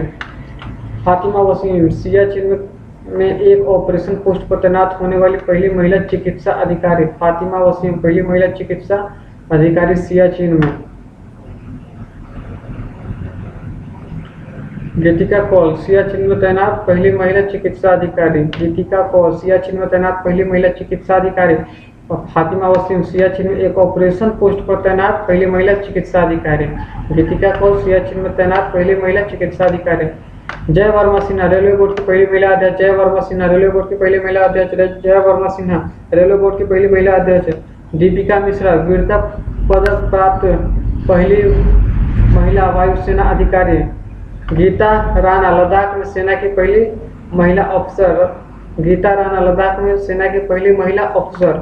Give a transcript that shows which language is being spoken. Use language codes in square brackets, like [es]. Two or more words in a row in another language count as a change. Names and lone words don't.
[hi] फातिमा वसीम सियाचिन में एक [en] operation post [hi] पर तैनात होने वाली पहली महिला चिकित्सा अधिकारी, फातिमा वसीम पहली महिला चिकित्सा अधिकारी सियाचिन में। गीतिका कौल सियाचिन में तैनात पहली महिला चिकित्सा अधिकारी, गीतिका कौल सियाचिन में तैनात पहली महिला चिकित्सा अधिकारी। फातिमा वसीम सियाचिन में एक [en] operation post [hi] पर तैनात पहली महिला चिकित्सा अधिकारी, गीतिका कौल सियाचिन में तैनात पहली महिला चिकित्सा अधिकारी। जय वर्मा सिन्हा रेलवे बोर्ड की पहली महिला अध्यक्ष, जय वर्मा सिन्हा रेलवे बोर्ड की पहली महिला अध्यक्ष, जय वर्मा सिन्हा रेलवे बोर्ड की पहली महिला अध्यक्ष। दीपिका मिश्रा वीरता पदक प्राप्त पहली महिला वायुसेना अधिकारी। गीता राणा लद्दाख में सेना की पहली महिला अफसर, गीता राणा लद्दाख में सेना की पहली महिला अफसर।